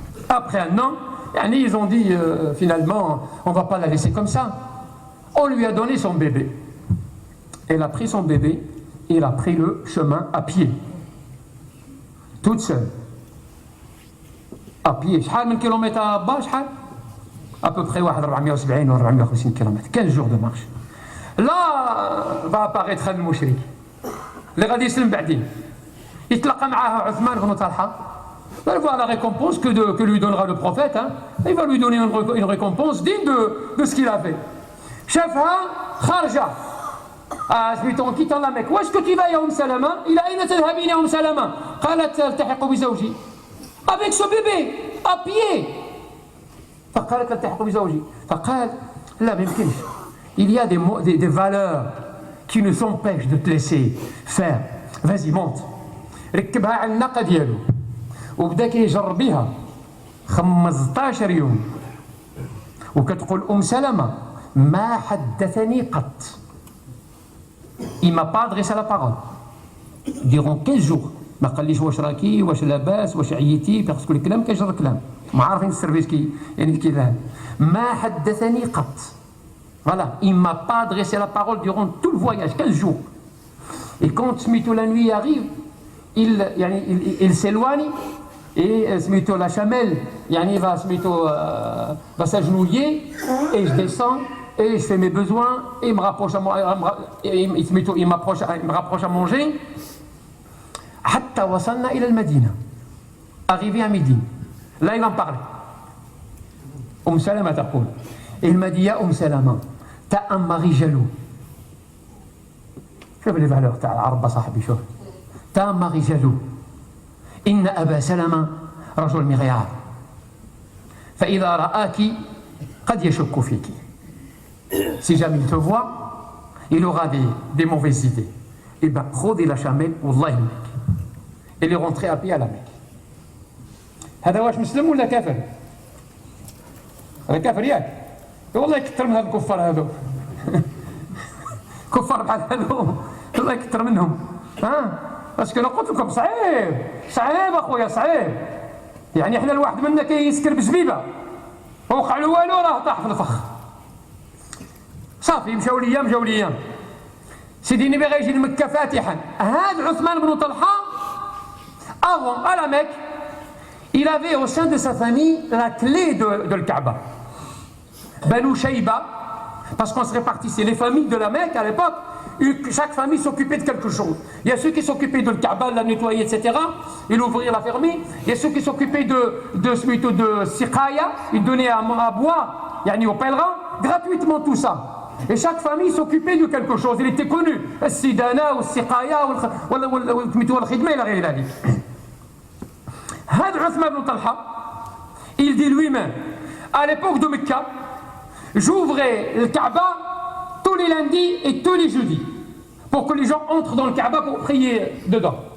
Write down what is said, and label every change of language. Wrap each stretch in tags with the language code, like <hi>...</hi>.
<fr>Après un an, ils ont dit finalement, on ne va pas la laisser comme ça. On lui a donné son bébé. Elle a pris son bébé et elle a pris le chemin à pied. Toute seule. À pied.</fr> <ar>شحال من كيلومتر با شحال؟</ar> <fr>À peu près 470 ou 450 km. 15 jours de marche. Là va apparaître</fr> <ar>المشرك اللي غادي يسلم بعدين. يتلقى معها عثمان بن طلحة.</ar> <fr>Il va voir la récompense que lui donnera le prophète. Il va lui donner une récompense digne de ce qu'il a fait.</fr> <ar>شافها خارجة</ar> <fr>en quittant la Mecque. Où est-ce que tu vas يا Salama?</fr> <ar>إلى أين تذهبين يا Salama? قالت التحق بزوجي.</ar> <fr>Avec ce bébé, à pied.</fr> <ar>فقالت التحق بزوجي. فقال لا ما يمكنش.</ar> <fr>Il y a des valeurs qui nous empêchent de te laisser faire. Vas-y monte.</fr> <ar>ركبها على الناقة ديالو. وبدا كيجرب بها 15 يوم وكتقول سلمة ما حدثني قط.</ar> <fr>Il m'a pas adressé la parole durant 15 jours.</fr> <ar>ما قاليش واش راكي واش لاباس واش عييتي، باسكو الكلام كيجر كلام، ما عارفين السيرفيس يعني كذا. ما حدثني قط.</ar> <fr>Voilà, il m'a pas adressé la parole durant tout le voyage, 15 jours. Et quand Smito la nuit arrive, il s'éloigne et سميتو la chamelle يعني va سميتو va s'agenouiller et je descends et je fais mes besoins et il me rapproche il me rapproche à manger</fr> <ar>حتى وصلنا إلى المدينة.</ar> <fr>Arrivé à midi, là il va me parler. Salama تقول, il m'a dit يا سلامة t'as un mari jaloux. شوف les valeurs</fr> <ar>تاع العرب صاحبي,</ar> <fr>شوف t'as un mari jaloux.</fr> <ar>إن أبا سلمة رجل مغيار فإذا رآك قد يشك فيك.</ar> <fr>Si jamais il te voit, il aura des mauvaises idées. Et bien, خذي la chamelle</fr> <ar>والله يهمك.</ar> <fr>Il est rentré à pied à la Mecque.</fr> <ar>هذا واش مسلم ولا كافر؟ هذا كافر ياك؟ والله يكثر من هذا الكفار هذو. كفار بحال هذو الله يكثر منهم. ها؟ باسكو انا قلت لكم صعيب اخويا صعيب. يعني احنا الواحد منا كيسكر بزبيبه ووقع له والو راه طاح في الفخ. صافي مشاو الايام سيدي النبي غيجي لمكه فاتحا.</ar> <fr>هذا عثمان بن طلحه avant à la Mecque, il avait au sein de sa famille la clé de le Kaaba. Banu Shayba, parce qu'on se répartissait les familles de la Mecque à l'époque, chaque famille s'occupait de quelque chose. Il y a ceux qui s'occupaient de le Kaaba, de la nettoyer, etc. Et l'ouvrir, la fermer. Il y a ceux qui s'occupaient de Siqaya, ils donnaient à boire, yani aux pèlerins, gratuitement tout ça. Et chaque famille s'occupait de quelque chose. Il était connu.</fr> <ar>السدانة والسقاية والخدمة إلى غير ذلك.</ar> <fr>هذا عثمان بن طلحة, il dit lui-même, à l'époque de Mecca, j'ouvrais le Kaaba tous les lundis et tous les jeudis pour que les gens entrent dans le Kaaba pour prier dedans.</fr>